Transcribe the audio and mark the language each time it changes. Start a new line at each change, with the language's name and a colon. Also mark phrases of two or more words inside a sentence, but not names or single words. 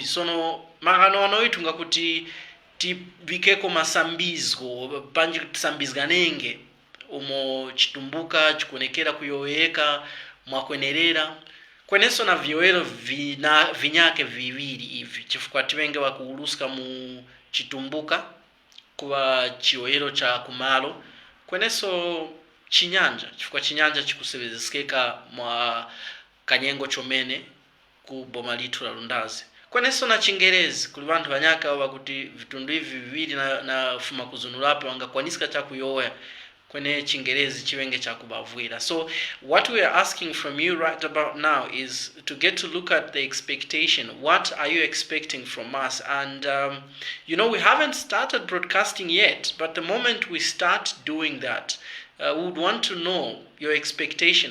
Tumbuka: Sono makano anoitu ngakuti tivikeko masambizgo panji tisambizganenge umo chitumbuka chikuonekera kuyoyeka mwakwenerera kweneso na viwero vinyake viwiri ivi chifukwa tivenge wakuuluska mu chitumbuka kuwa chiwero cha kumalo kweneso chinyanja chifukwa chinyanja chikusevezeskeka mwa kanyengo chomene ku boma litu la Lundazi. Kweneso na Chingerezi kuli vantu vanyaka wakuti vitundu hivi viwiri na fuma kuzunulapo wangakwanisika cha kuyoya kwene Chingerezi chiwenge cha kubavwira.
English: So what we are asking from you right about now is to get to look at the expectation. What are you expecting from us? And we haven't started broadcasting yet, but the moment we start doing that, we would want to know your expectation.